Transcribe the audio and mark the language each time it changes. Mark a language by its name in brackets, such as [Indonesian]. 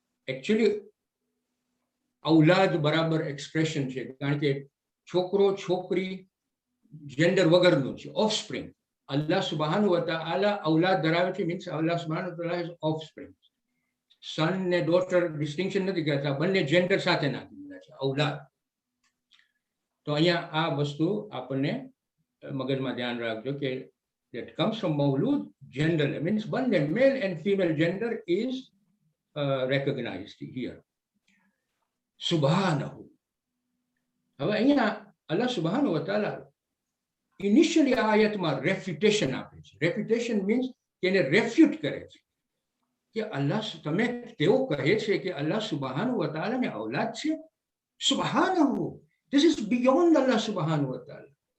[Gujarati] Actually ઔલાદ બરાબર expression છે, કારણ કે છોકરો છોકરી જેન્ડર વગરનું છે, ઓફસ્પ્રિંગ. અલ્લાહ સુબહાનહુ વ તઆલા ઔલાદ ધરાવે છે, મીન્સ અલ્લાહ સુબહાનહુ વ તઆલા ઇઝ ઓફસ્પ્રિંગ. સન ને ડોટર ડિસ્ટિંક્શન નથી કરતા, બંને જેન્ડર સાથે નાખી દીધા છે, ઔલાદ. તો અહીંયા આ વસ્તુ આપણને મગજમાં ધ્યાન રાખજો કે [English] that comes from મૌલૂદ, gender means બંને male and female gender is recognized here. [Arabic] સુબહાનહુ. [Gujarati] હવે અહીંયા અલ્લાહ સુબહાનહુ વ તઆલા ઇનિશિયલી આ આયતમાં રેફ્યુટેશન આપે છે. રેફ્યુટેશન મીન્સ કે એને રેફ્યુટ કરે છે કે અલ્લાહ, તમે તેઓ કહે છે કે અલ્લાહ સુબહાનહુ વ તઆલાને ઔલાદ છે. [English] સુબહાનહુ, this is beyond Allah subhanahu wa ta'ala.